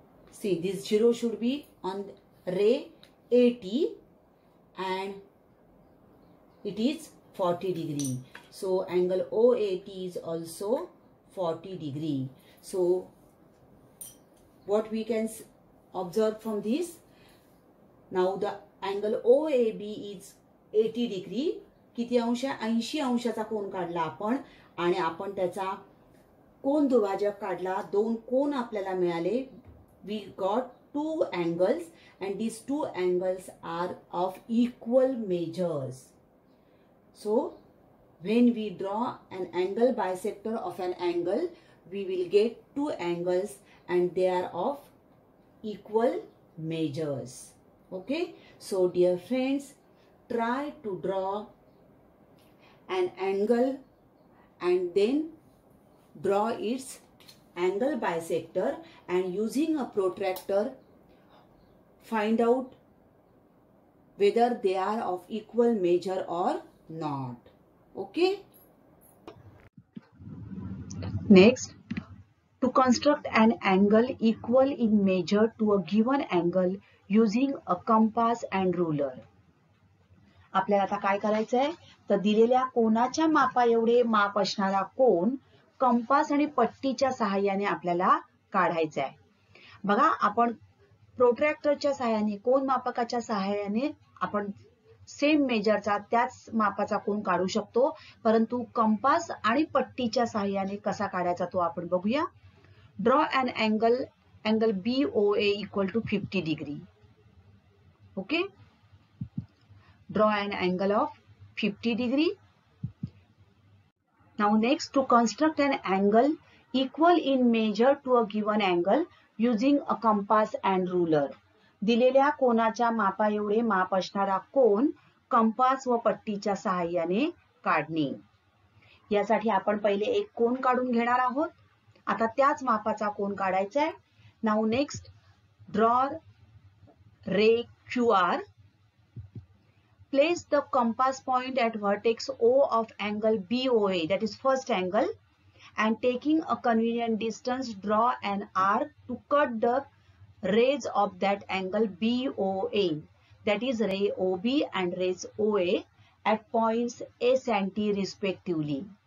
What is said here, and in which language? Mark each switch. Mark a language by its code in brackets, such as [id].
[en] See, this 0 should be on ray AT and it is 40 degree. So angle OAT is also 40 degree. So what we can observe from this, now the angle OAB is 80 degree. [mr] किती अंश? 80 अंशाचा कोन काढला आपण आणि आपण त्याचा कोन दुभाजक काढला. दोन कोन आपल्याला मिळाले. [en] We got two angles and these two angles are of equal measures. So when we draw an angle bisector of an angle, we will get two angles and they are of equal measures. Okay. So dear friends, try to draw an angle and then draw its angle bisector and using a protractor find out whether they are of equal measure or not. Okay. Next, to construct an angle equal in measure to a given angle using a compass and ruler. [mr] आपल्याला आता काय करायचं आहे तर दिलेल्या कोनाच्या मापा एवढे माप असणारा कोन कंपास आणि पट्टीच्या सहाय्याने आपल्याला काढायचा आहे. बघा आपण प्रोट्रॅक्टरच्या सहाय्याने कोन मापकाच्या सहाय्याने आपण सेम मेजरचा त्याच मापाचा कोन काढू शकतो, परंतु कंपास आणि पट्टीच्या सहाय्याने कसा काढायचा तो आपण बघूया. [en] Draw an angle BOA equal to 50 degree. Okay. Draw an angle of 50 degree. Now next, to construct an angle equal in measure to a given angle using a compass and ruler. [mr] दिलेल्या कोनाच्या मापा एवढे माप असणारा कोन compass व पट्टीच्या सहाय्याने काढणे. यासाठी आपण पहिले एक कोन काढून घेणार आहोत. आता त्याच मापाचा कोन काढायचा आहे. [en] Now next, draw ray QR. Place the compass point at vertex O of angle BOA, that is first angle, and taking a convenient distance, draw an arc to cut the rays of that angle BOA, that is ray OB and rays OA, at points S and T respectively.